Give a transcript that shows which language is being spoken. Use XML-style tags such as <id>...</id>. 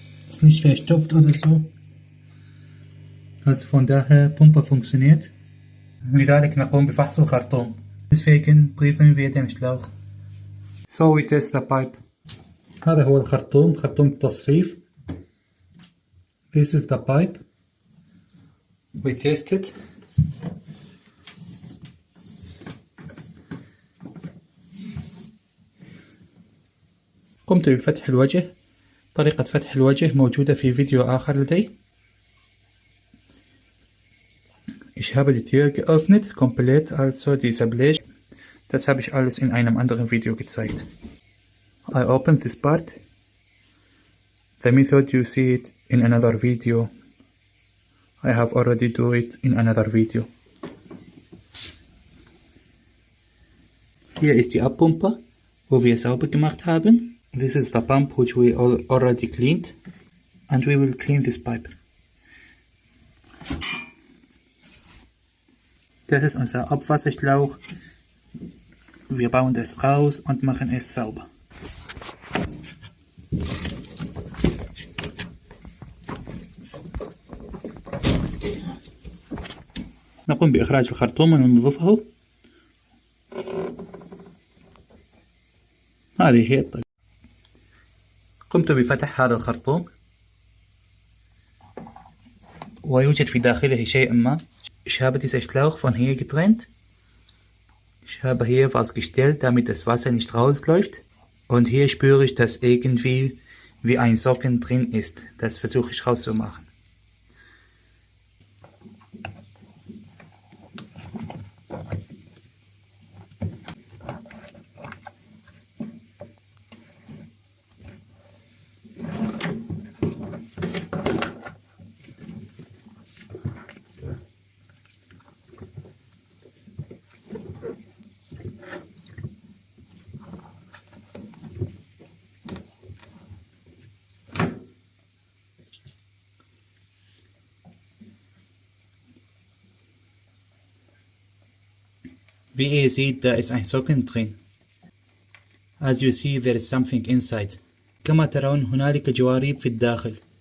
<de>Ist nicht verstopft oder so. Also von daher, Pumpe funktioniert.</de> <ar>لذلك نقوم بفحص الخرطوم.</ar> <de>Deswegen prüfen wir den Schlauch.</de> <en>So we test the pipe.</en> <ar>هذا هو الخرطوم، خرطوم التصريف.</ar> <en>This is the pipe. We test it.</en> <ar>قمت بفتح الوجه. طريقة فتح الوجه موجودة في فيديو آخر لدي.</ar> <de>Ich habe die Tür geöffnet, komplett, also dieser Blech. Das habe ich alles in einem anderen Video gezeigt.</de> <en>I opened this part. The method you see it in another video. I have already do it in another video.</en> <de>Hier ist die Abpumpe, wo wir sauber gemacht haben.</de> <en>This is the pump which we already cleaned, and we will clean this pipe.</en> <de>Das ist unser Abwasserschlauch. Wir bauen das raus und machen es sauber.</de> <ar>نقوم بإخراج الخرطوم وننظفه. هذه هي الطريقة. قمت بفتح هذا الخرطوم ويوجد في داخله شيء ما.</ar> <de>Ich habe diesen Schlauch von hier getrennt. Ich habe hier was gestellt, damit das Wasser nicht rausläuft. Und hier spüre ich, dass irgendwie wie ein Socken drin ist. Das versuche ich rauszumachen. Wie ihr seht, da ist ein Socken drin.</de> <en>As you see, there is something inside.</en> <ar>كما ترون هنالك جوارب في الداخل.</ar>